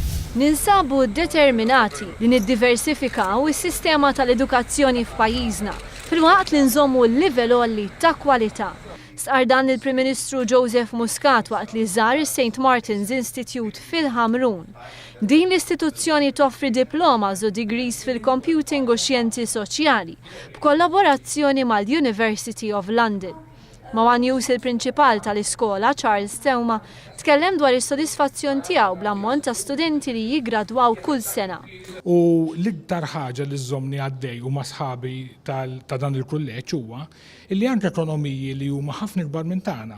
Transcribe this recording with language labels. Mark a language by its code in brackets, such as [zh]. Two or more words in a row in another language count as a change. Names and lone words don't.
[mt] Ninsabu determinati li niddiversifikaw is-sistema tal-edukazzjoni f'pajjiżna fil-waqt li nżommu l-livell għolli ta' kwalità. Stqarr dan il-Prim Ministru Joseph Muscat waqt li żar is-St.Martin's Insistute fil-Ħamrun. Din l-istituzzjoni toffri diplomas u degrees fil-computing u xjenzi soċjali b'kollaborazzjoni mal-University of London. Mawanius il-prinċipal tal-iskola, Charles Tewma, tkellem dwar is-sodisfazzjon tiegħu bl-ammont ta' studenti li jiggradwaw kull sena. U l-iktar ħaġa li żommni għaddej huma sħabi ta' dan il-kulleġġ huwa li għandna ekonomiji li huma ħafna kbar minn tagħna.